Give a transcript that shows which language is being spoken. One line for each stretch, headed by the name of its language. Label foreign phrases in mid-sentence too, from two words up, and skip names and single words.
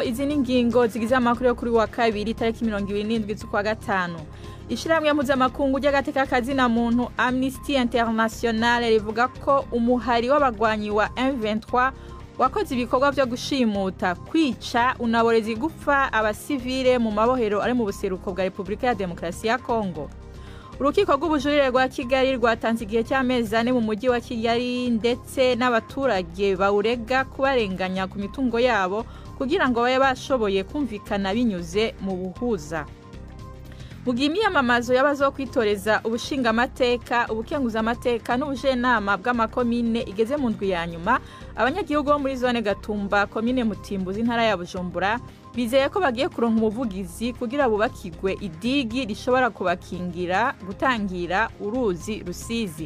Rundi: Izi ni ingingo zigize amakuru yo kuri wa kabiri tariki 27 z'ukwa gatanu. Ishiramwe mpuzamakungu ry'agateka kazina muntu Amnesty International rivuga ko umuhari w'abagwanyi wa M23 wakoze ibikorwa byo gushimuta, kwica, unaboreza gupfa abasivile mu mabohero ari mu buseruko bwa Republika ya Demokarasi ya Kongo. Urukiko rw'ubujurire rwa Kigali rwatanze igihe cy'amezi 4 mu mujyi wa Kigali ndetse n'abaturage bawurega kubarenganya ku mitungo yabo kugira ngo babe bashoboye kumvikana binyuze mu buhuza. Mugimi y'amamazo y'abazokwitoreza ubushinga amateka, ubukenguza amateka n'ubujenama bw'amakomine igeze mu ndwi ya nyuma, abanyagihugu bo muri zone Gatumba, komine Mutimbuzi, intara ya Bujumbura bizeye ko bagiye kuronka umuvugizi kugira bubakigwe idigi rishobora kubakingira gutangira uruzi Rusizi.